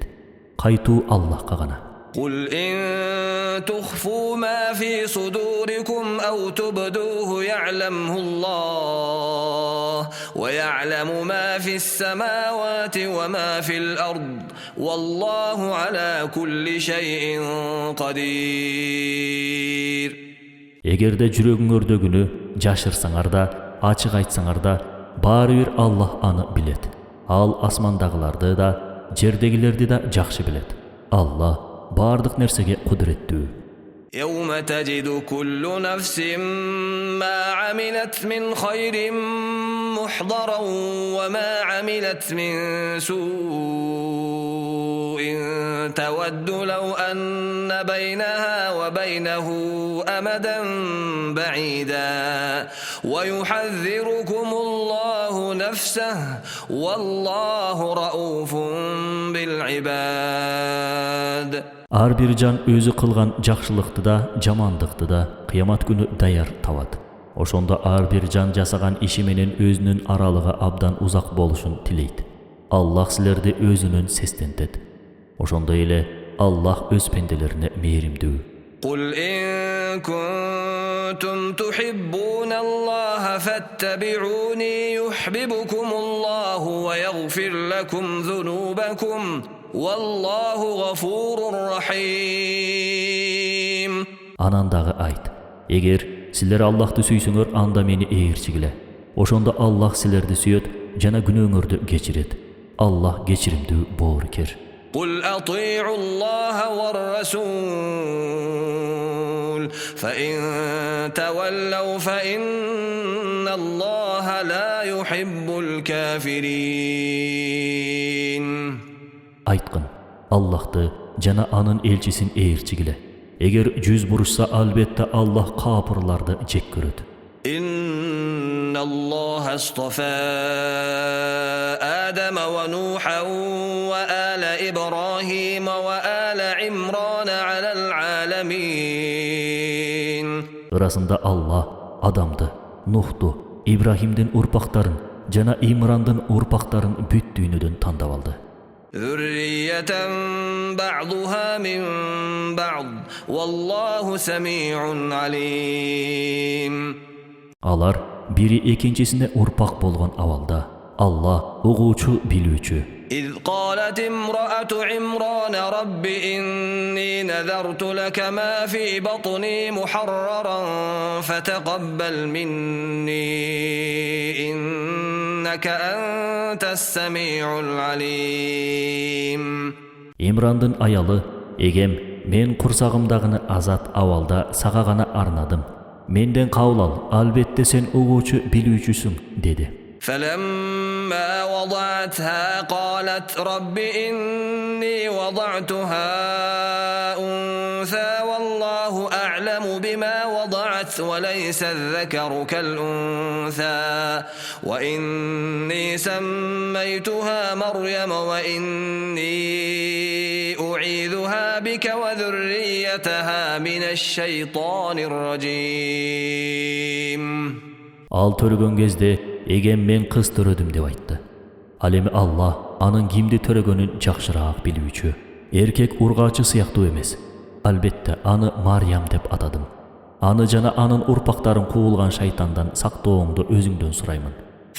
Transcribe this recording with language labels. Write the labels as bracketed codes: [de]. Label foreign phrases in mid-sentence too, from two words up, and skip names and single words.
[ky] Кайтуу Аллахка гана. [ar] قل إن تخفوا ما في صدوركم أو تبدوه يعلمه الله ويعلم ما في السماوات وما في الأرض والله على كل شيء قدير. [ky] Эгерде жүрөгүңөрдөгүнү жашырсаңар да, ачык айтсаңар да, баары бир Аллах аны билет. Ал асмандагыларды да, жердегилерди да жакшы билет. Аллах бардык нерсеге кудуреттүү. [ar] يوم تجد كل نفس ما عملت من خير محضرا وما عملت من سوء تود لو أن بينها وبينه أمدا بعيدا ويحذركم الله نفسه والله رؤوف بالعباد. [ky] Ар бир жан өзү кылган жакшылыкты да, жамандыкты да кыямат күнү даяр табат. Ошондо ар бир жан жасаган иши менен өзүнүн аралыгы абдан узак болушун тилейт. Аллах силерди өзүнүн сестентет. Ошондой эле Аллах өз пенделерине мээримдүү. [ar] قل إن كنتم تحبون الله فاتبعوني يحببكم الله ويغفر لكم ذنوبكم والله غفور رحيم. [ky] Анан дагы айт: эгер силер Аллахты сүйсөңөр, анда мени ээрчигиле. Ошондо Аллах силерди сүйөт жана күнөөңөрдү кечирет. Аллах кечиримдүү боорукер. [ar] قل أطيعوا الله والرسول فإن تولوا فإن الله لا يحب الكافرين. [ky] Айткын: Аллахты жана анын элчисин ээрчигиле. Эгер жүз бурушса, албетте Аллах капырларды жек көрөт. [ar] إن الله اصطفى آدم ونوحا وآل إبراهيم وآل عمران على العالمين. [ky] Ырасында Аллах Адамды, Нухту, Ибрахимдин урпактарын жана Имрандын урпактарын бүт дүйнөдөн тандап алды. [ar] ذرية بعضها من بعض والله سميع عليم. [ky] Алар бири экинчисине урпак болгон абалда. Аллах угуучу, билүүчү. [ar] إذ قالت امرأة عمران رب إني نذرت لك ما في بطني محررا فتقبل مني إنك أنت السميع العليم. [ky] Имрандын аялы: эгем мен курсагымдагыны азат абалда сага гана арнадым. Менден кабыл ал, албетте сен угуучу, билүүчүсүң, деди. [ar] فلما وضعتها قالت رب إني وضعتها أنثى والله أعلم بما وضعت وليس الذكر كالأنثى وإني سميتها مريم وإني أعيذها بك وذريتها من الشيطان الرجيم. [ky] Ал төрөгөн кезде эгем мен кыз төрөдүм деп айтты. Ал эми Аллах анын кимди төрөгөнүн жакшыраак билүүчү. Эркек ургаачы сыяктуу эмес. Албетте аны Марьям деп атадым. Аны жана анын урпактарын куулган шайтандан сактооңду өзүңдөн сураймын.